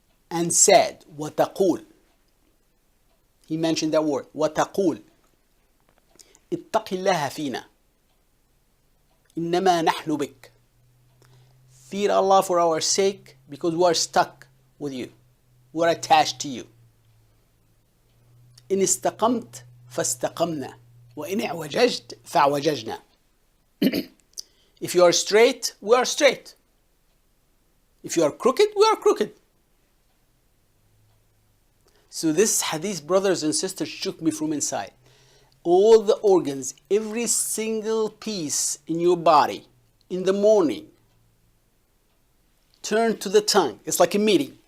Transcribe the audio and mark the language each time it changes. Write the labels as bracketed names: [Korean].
[English] And said, وَتَقُول. He mentioned that word, وَتَقُول. [Arabic] اتق الله فينا إنما نحن بك. [English] Fear Allah for our sake, because we are stuck with you. We are attached to you. [Arabic] إن استقمت فاستقمنا وإن اعوججت فاعوججنا. [English] If you are straight, we are straight. If you are crooked, we are crooked. So this hadith, brothers and sisters, shook me from inside. All the organs, every single piece in your body, in the morning, turn to the tongue. It's like a meeting.